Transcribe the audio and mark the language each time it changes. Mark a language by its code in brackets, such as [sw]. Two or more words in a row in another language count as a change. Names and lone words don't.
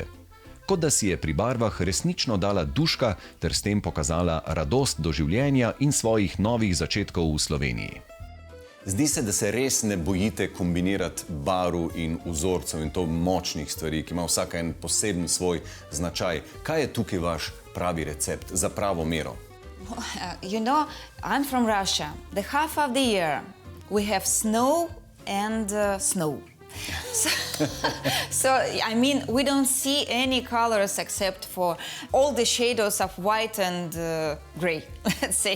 [sl] Kot da si je pri barvah resnično dala duška ter s tem pokazala radost do življenja in svojih novih začetkov v Sloveniji. Zdi se, da se res ne bojite kombinirati barv in vzorcev in to močnih stvari, ki ima vsaka en poseben svoj značaj. Kaj je tukaj vaš pravi recept za pravo mero? [en] You know, I'm from Russia. The half of the year we have snow and snow. So, I mean, we don't see any colors except for all the shadows of white and gray, let's say.